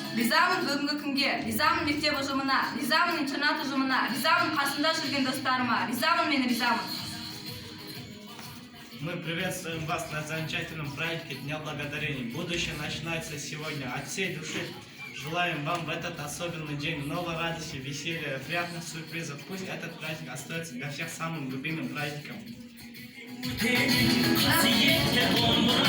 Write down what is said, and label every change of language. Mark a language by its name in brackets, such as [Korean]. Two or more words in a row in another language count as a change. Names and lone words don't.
[Kazakh] ризамын бүгінгі күнге, ризамын мектеп ұжымына, ризамын интернат ұжымына, ризамын қасымда жүрген достарыма, ризамын мен ризамын. [Russian] Мы приветствуем вас на замечательном празднике Дня Благодарения. Будущее начинается сегодня. От всей души желаем вам в этот особенный день много радости, веселья, приятных сюрпризов. Пусть этот праздник остается для всех самым любимым праздником.